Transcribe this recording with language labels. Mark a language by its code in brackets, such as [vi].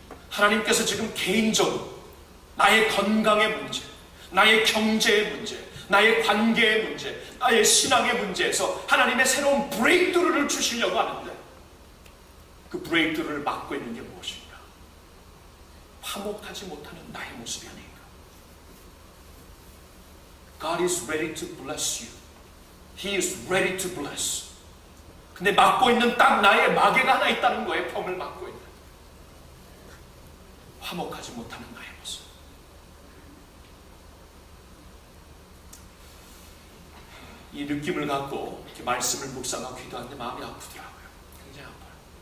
[ko] 하나님께서 지금 개인적으로 나의 건강의 문제, 나의 경제의 문제, 나의 관계의 문제, 나의 신앙의 문제에서 하나님의 새로운 브레이크트루를 주시려고 하는데 그 브레이크트루를 막고 있는 게 무엇인가? 화목하지 못하는 나의 모습이 아닌가? [en] God is ready to bless you. He is ready to bless. [ko] 근데 막고 있는 딱 나의 마개가 하나 있다는 거예요. 펌을 막고 있는. 화목하지 못하는 나의 모습. 이 느낌을 갖고 이렇게 말씀을 묵상하고 기도하는데 마음이 아프더라고요. 굉장히 아파요.